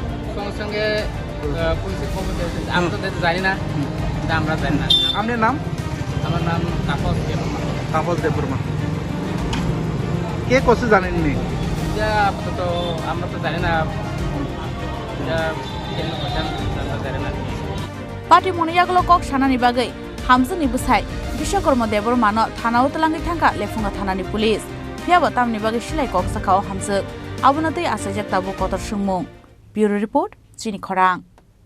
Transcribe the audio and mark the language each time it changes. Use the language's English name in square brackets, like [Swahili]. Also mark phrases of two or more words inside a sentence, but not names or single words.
[Bangla] সঙ্গে সঙ্গে পুলিশের খবর দিয়েছে। আমরা তো জানি না, আমরা জানি না। আপনার নাম? আমার নাম তাপস দেববর্মা। তাপস দেববর্মা। কে করছে জানেননি? এটা আপাতত আমরা তো জানি না, এটা কেন করছেন আমরা জানি না। [Kok Borok] Pati moni yagulo kok sanani bagai hamzani busai Bishwakarma Debormano thana utlangi thangka lefunga thanani pulis phiaba tamni bagai silai kok sakao hamzuk abunatui asajak tabu kotor sungmung. [English] Bureau report [Kok Borok] Chini Khorang.